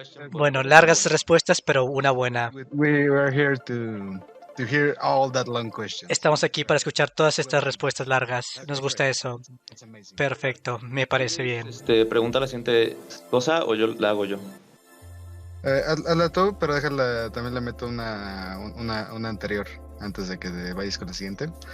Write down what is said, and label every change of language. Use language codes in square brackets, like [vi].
[es] Bueno, largas respuestas, pero una buena. [en] We were here to hear all that long questions. [es] Estamos aquí para escuchar todas estas respuestas largas. Nos gusta eso. [en] It's amazing. [es] Perfecto, me parece bien. Pregunta la siguiente cosa o yo la hago yo. Hazla tú, pero déjala, también le meto una anterior antes de que vayas con la siguiente.